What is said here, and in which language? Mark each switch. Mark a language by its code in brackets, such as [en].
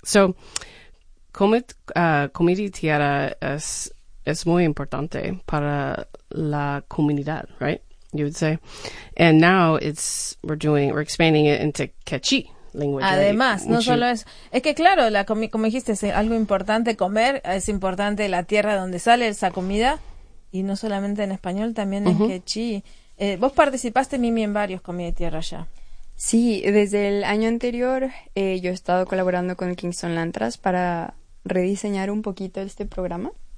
[es] So, Comida y Tierra es muy importante para la comunidad, right? [en] You would say. And now we're expanding it into Quechí language. [es] Además, right? No solo eso. Es que claro, como dijiste, es algo importante comer, es importante la tierra donde sale esa comida, y no solamente en español, también en Quechí. Vos participaste, Mimi, en varios Comida y Tierra ya. Sí, desde el año anterior yo he estado colaborando con el Kingston Land Trust para rediseñar un poquito este programa.